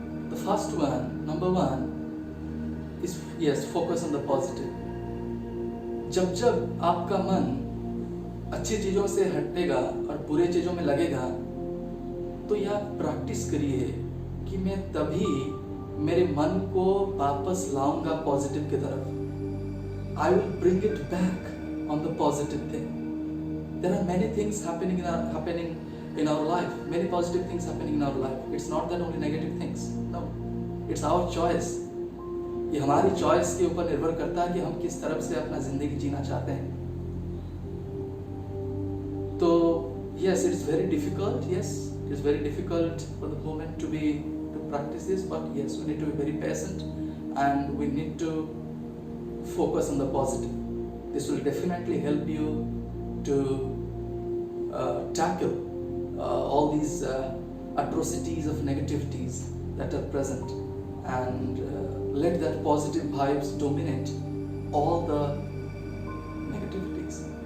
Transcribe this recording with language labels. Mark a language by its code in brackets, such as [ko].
[en] The first one, number 1, is yes, focus on the positive. [hi] जब आपका मन अच्छी चीज़ों से हटेगा और बुरे चीज़ों में लगेगा, तो यह प्रैक्टिस करिए कि मैं तभी मेरे मन को वापस लाऊंगा पॉजिटिव की तरफ. [en] I will bring it back on the positive thing. There are many things happening in our life, many positive things happening in our life. It's not that only negative things. No, it's our choice. [hi] ये हमारी choice के ऊपर निर्भर करता है कि हम किस तरफ से अपना जिंदगी जीना चाहते हैं. तो [en] yes, it's very difficult. Yes, it's very difficult for the moment to practice this. But yes, we need to be very patient and we need to focus on the positive. This will definitely help you to tackle all these atrocities of negativities that are present, and let that positive vibes dominate all the negativities.